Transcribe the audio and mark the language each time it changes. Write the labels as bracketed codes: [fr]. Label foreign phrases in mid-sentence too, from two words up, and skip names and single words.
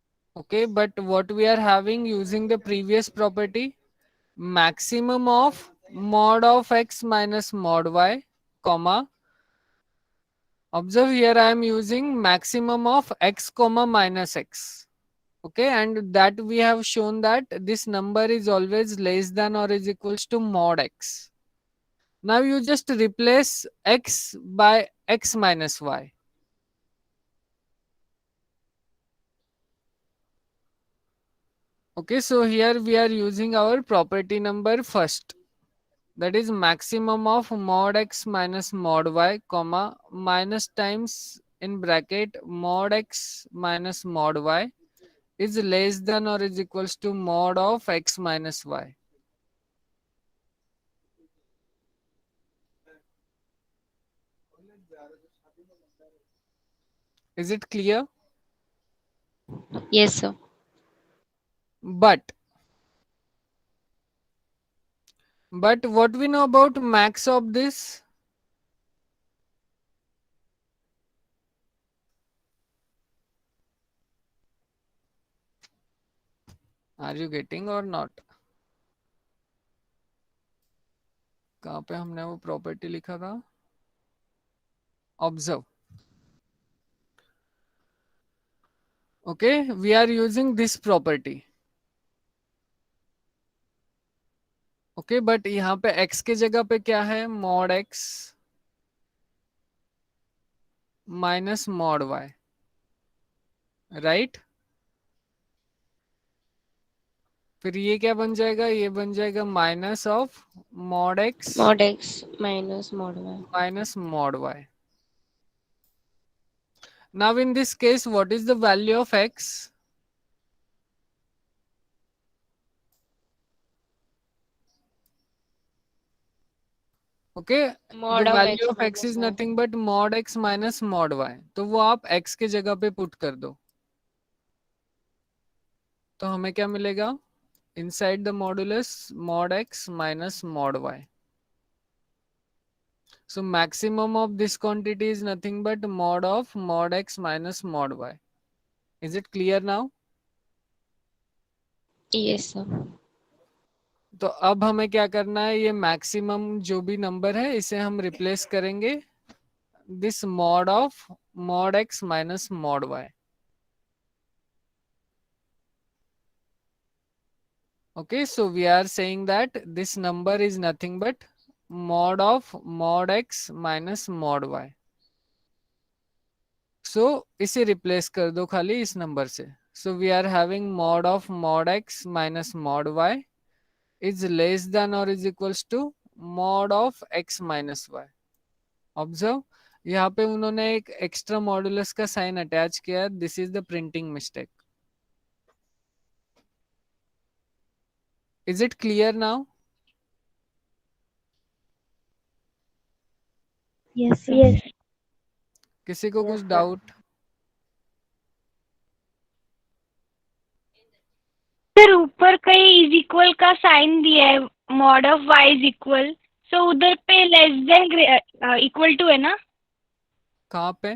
[en] Okay, but what we are having using the previous property, maximum of mod of x minus mod y, comma, observe here I am using maximum of x comma minus x. Okay, and that we have shown that this number is always less than or is equals to mod x. Now you just replace x by x minus y. Okay, so here we are using our property number first. That is maximum of mod x minus mod y, comma, minus times in bracket mod x minus mod y is less than or is equals to mod of x minus y. Is it clear? Yes, sir. But what we know about max of this? Are you getting or not? [hi] कहाँ पे हमने वो प्रॉपर्टी लिखा था? [en] Observe. Okay, we are using this property. Okay, but [hi] यहाँ पे x के जगह पे क्या है? [en] Mod x minus mod y, right? [hi] फिर ये क्या बन जाएगा? ये बन जाएगा [en] minus of mod x Mod x minus mod y. minus mod y. Now in this case, what is the value of x? Okay, Mod the of value x of x is minus y. nothing but mod x minus mod y. [hi] तो वो आप x के जगह पे पुट कर दो. तो हमें क्या मिलेगा? [en] Inside the modulus mod x minus mod y. So maximum of this quantity is nothing but mod of mod x minus mod y. Is it clear now? Yes, sir. [hi] तो अब हमें क्या करना है? ये मैक्सिमम जो भी नंबर है इसे हम रिप्लेस करेंगे [en] this mod of mod x minus mod y. Okay, so we are saying that this number is nothing but mod of mod x minus mod y. [hi] So इसे रिप्लेस कर दो खाली इस नंबर से. [en] So we are having mod of mod x minus mod y is less than or is equals to mod of x minus y. Observe, [hi] यहाँ पे उन्होंने एक [en] extra modulus [hi] का साइन अटैच किया. [en] this is the printing mistake. is it clear now? Yes, sir. Yes. [hi] किसी को कुछ डाउट? सर ऊपर कहीं [en] is equal [hi] का साइन दिया है, [en] mod of y is equal, so [hi] उधर पे [en] less than equal to [hi] है ना? कहाँ पे?